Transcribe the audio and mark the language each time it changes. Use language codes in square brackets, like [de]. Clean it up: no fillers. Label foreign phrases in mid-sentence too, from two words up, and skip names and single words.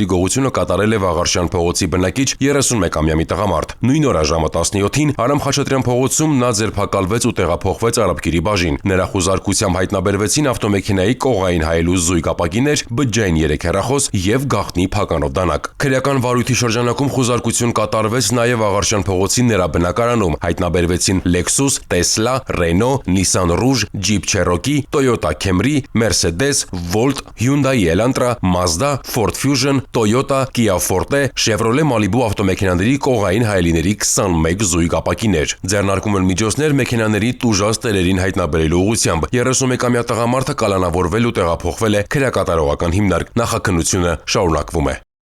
[hy] գողությունը կատարել է Վաղարշյան փողոցի բնակիչ 31-ամյա մի տղամարդ։ Նույն օրը ժամը 17-ին Արամ Խաչատրյան փողոցում նա ձերբակալվեց ու տեղափոխվեց Արաբկիրի բաժին։ Նրա խուզարկությամբ հայտնաբերվեցին ավտոմեքենայի կողային հայելու զույգ ապակիներ, բջջային 3 հեռախոս եւ գաղտնի փականով դանակ։ Քրեական վարույթի շրջանակում խուզարկություն կատարվեց նաեւ Վաղարշյան փողոցի նրա բնակարանում։ Հայտնաբերվեցին Lexus, Tesla, Renault, Nissan Rouge, Jeep Cherokee, Toyota Camry, Mercedes, Volt, Hyundai Elantra, Mazda, Ford Fusion, Toyota, Kia Forte, Chevrolet Malibu ավտոմեքենաների կողային հայելիների 21 զույգ ապակիներ։ Ձեռնարկում են միջոցներ մեքենաների տուժած տերերին հայտնաբերելու ուղղությամբ։ 31-ամյա տղամարդը կալանավորվել ու տեղափոխվել է քրեակատարողական հիմնարկ։ Նախաքննությունը շարունակվում է։